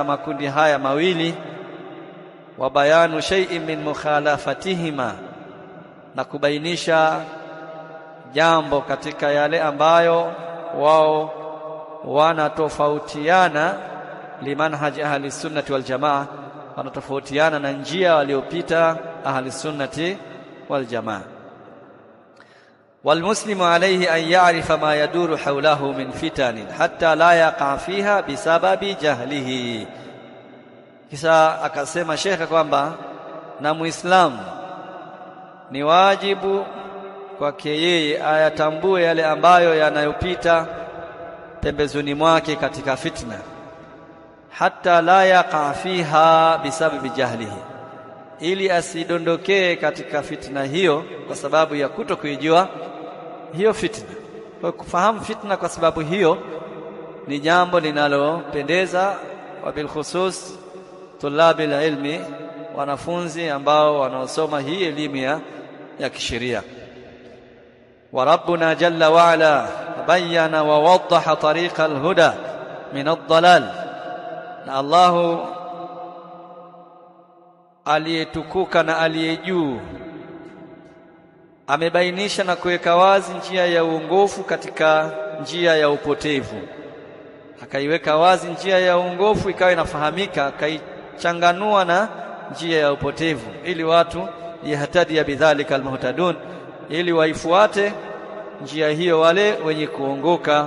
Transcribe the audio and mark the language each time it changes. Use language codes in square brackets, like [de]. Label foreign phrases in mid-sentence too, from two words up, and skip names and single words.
[sw] makundi haya mawili, [ar] وبيان شيء من مخالفاتهما, [sw] na kubainisha jambo katika yale ambayo wao wanatofautiana [ar] لمنهج أهل السنة والجماعة, [sw] wanatofautiana na njia waliopita [ar] أهل السنة والجماعة. والمسلم عليه أن يعرف ما يدور حوله من فتن حتى لا يقع فيها بسبب جهله. [sw] Kisha akasema Sheikh kwamba na Muislamu ni wajibu kwake yeye ayatambue yale ambayo yanayopita pembezoni mwake katika fitna, [ar] حتى لا يقع فيها بسبب جهله, [sw] ili asidondokee katika fitna hiyo kwa sababu ya kutokuijua hiyo fitna. Kwa kufahamu fitna kwa sababu hiyo ni jambo linalopendeza, [ar] وبالخصوص طلاب العلم, [sw] wanafunzi ambao wanaosoma hii elimu ya kisheria. [ar] وربنا جل وعلا بين ووضح طريق الهدى من الضلال. [sw] Na Allahu aliyetukuka na aliyejuu amebainisha na kuweka wazi njia ya uongofu katika njia ya upotevu. akaiweka wazi njia ya uongofu ikawa inafahamika, akaichanganua na njia ya upotevu, ili watu [ar] يهتدي بذلك المهتدون, [sw] ili waifuate njia hiyo wale wenye kuongoka.